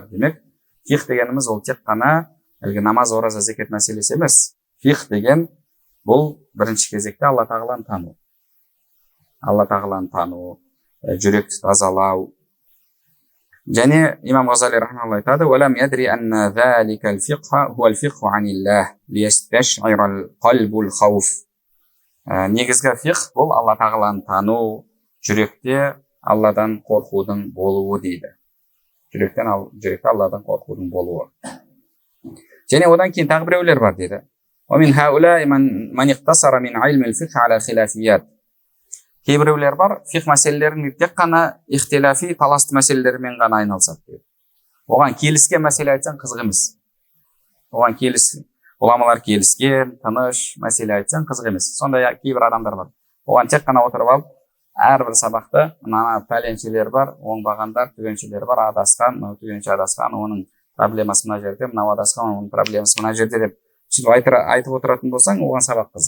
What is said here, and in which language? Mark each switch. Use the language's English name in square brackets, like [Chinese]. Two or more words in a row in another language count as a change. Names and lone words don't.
[Kazakh] Демек, фиқ дегеніміз ол тек қана намаз, ораза, зекет мәселесі емес. Фиқ деген бұл бірінші кезекте Алла тағаланы тану. Алла тағаланы тану, жүректі тазалау. Және имам Ғазали рахмалла айтады: [Arabic] وَلَمْ يَدْرِ أَنَّ ذَلِكَ الْفِقْهَ هُوَ الْفِقْهُ عَنِ اللَّهِ لِيَسْتَشْعِرَ الْقَلْبُ الْخَوْفِ. [Kazakh] Негізгі фиқ бұл Алла тағаланы тану, жүректе Алладан қорқудың болуы дейді. Жүректе Алладан қорқудың болуы. Және одан кейін тағы біреулер бар дейді. [Arabic] وَمِنْ هَؤُلَاءِ مَنْ اقْتَصَرَ مِنْ عِلْمِ الْفِقْهِ عَلَى خِلَافِيَّاتِ. [Kazakh] Кейбіреулер бар, фиқ мәселелерін тек қана ихтилафи, таласты мәселелермен ғана айналысады дейді. Оған келіскен мәселе айтсаң қызық емес. Оған ғұламалар келіскен, тыныш мәселе айтсаң қызық емес. Сондай кейбір адамдар бар. Оған тек қана отырып алып, әрбір сабақты мына пәленшелер бар, оңбағандар, түгеншелер бар, адасқан, түгенше адасқан, оның проблемасы мына жерде, мынау адасқан, оның проблемасы мына жерде деп айтып отыратын болсаң, оған сабақ қызық.